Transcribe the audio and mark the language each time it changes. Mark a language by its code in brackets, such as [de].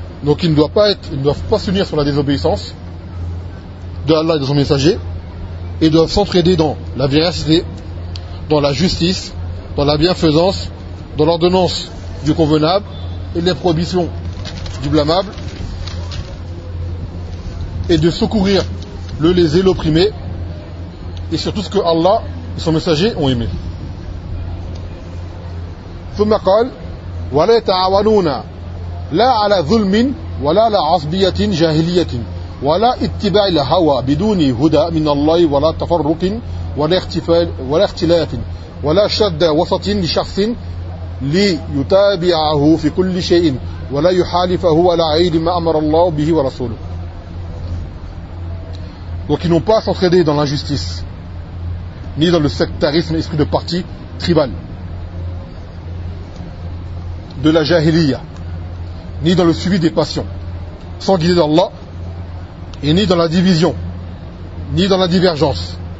[fr] Donc ils ne doivent pas s'unir sur la désobéissance de Allah et de son messager, et doivent s'entraider dans la véracité, dans la justice, dans la bienfaisance, dans l'ordonnance du convenable et les prohibitions du blâmable, et de secourir le lésé, l'opprimé, et sur tout ce que Allah et son messager ont aimé. [ar] Thumma qala wa la ta'awanuna la ala dhulmin wa la ala asbiyatin jahiliyatin ولا اتباع الهوى بدون هدى من الله ولا تفرق ولا اختلاف ولا شد وسط لشخص ليتابعه في كل شيء ولا يحالفه ولا عيد ما أمر الله به ورسوله. [fr] Donc ils n'ont pas à s'entraider dans l'injustice ni dans le sectarisme, esprit de parti tribal, de la jahiliya, ni dans le suivi des passions sans guider d'Allah, et ni dans la division, ni dans la divergence,